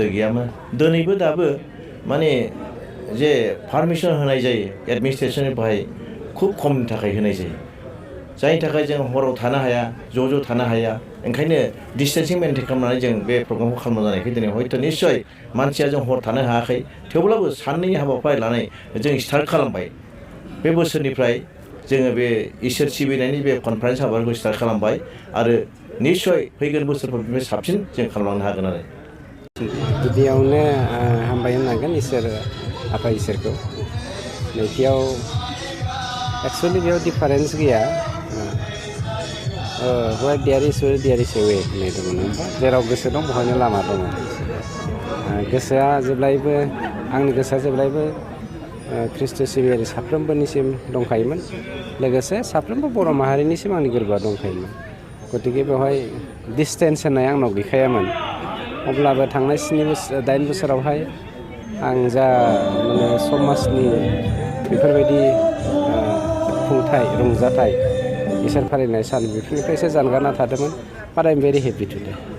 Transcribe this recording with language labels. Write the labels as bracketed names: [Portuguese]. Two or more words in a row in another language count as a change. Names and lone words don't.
[Bodo] गैयामोन दिनैबो दाबो माने जे पारमिसन होनाय जायो एडमिनिस्ट्रेसननिफ्राय खुब खमनि थाखाय होनाय जायो जायनि थाखाय जों हराव थानो हाया ज' थानो हाया ओंखायनो डिस्टेन्सिं मेनटेन खालामनानै जों बे प्रग्रामखौ खालामनो जानायखाय दिनै हयथ' निस्सय मानसिया जों हर थानो हायाखै थेवब्लाबो साननैनि हाबाफारि लानानै जों स्टार्ट खालामबाय बे बोसोरनिफ्राय जोङो बे इसोर सिबिनायनि बे कनफारेन्स हाबाफारिखौ स्टार्ट खालामबाय आरो निस्सय फैगोन बोसोरफोरनिफ्राय साबसिन जों खालामलांनो हागोन आरो गिबियावनो हामबाय होननांगोन इसोर आफा इसोरखौ नैथियाव एक्सुवेलि बेयाव डिफारेन्स गैया [English] where there is will there is a [Bodo] way होननाय दङ नङा होमबा जेराव गोसो दं बेवहायनो लामा दङ गोसोआ जेब्लायबो आंनि गोसोआ जेब्लायबो ख्रिस्ट' सिबियारि साफ्रोमबोनिसिम दंखायोमोन लोगोसे साफ्रोमबो बर' माहारिनिसिम आंनि गोरबोआ दंखायोमोन गतिके बेवहाय डिसटेन्स होननाय आंनाव गैखायामोन अब्लाबो थांनाय 8 बोसोरावहाय आं जा माने समाजनि बेफोरबायदि खुंथाय रंजाथाय इसोर फालिनाय सान बेफोरनिफ्रायसो जानगारना थादोंमोन [English] but I am very happy today